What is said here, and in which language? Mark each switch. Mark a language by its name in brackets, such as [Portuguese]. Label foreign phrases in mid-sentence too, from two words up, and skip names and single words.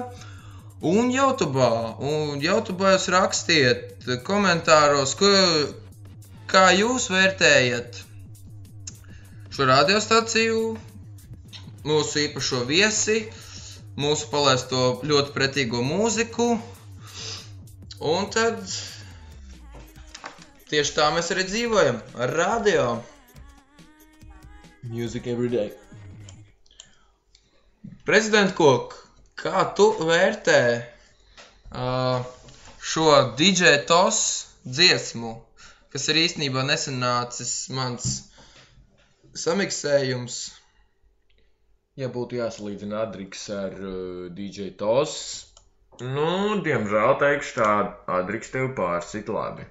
[Latvian] Un YouTube'ā jūs rakstiet komentāros, kā jūs vērtējat šo radiostaciju, mūsu īpašo viesi, mūsu palaisto ļoti pretīgo mūziku. Un tad tieši tā mēs arī dzīvojam ar radio. [English] Music every day. [Latvian] Prezident Kok, kā tu vērtē šo DJ Tos dziesmu, kas ir īstenībā nesenācis mans samiksējums? Ja būtu jāsalīdzina Adriks ar DJ Tos, diemžēl teikšu tā, Adriks tev pārsit labi.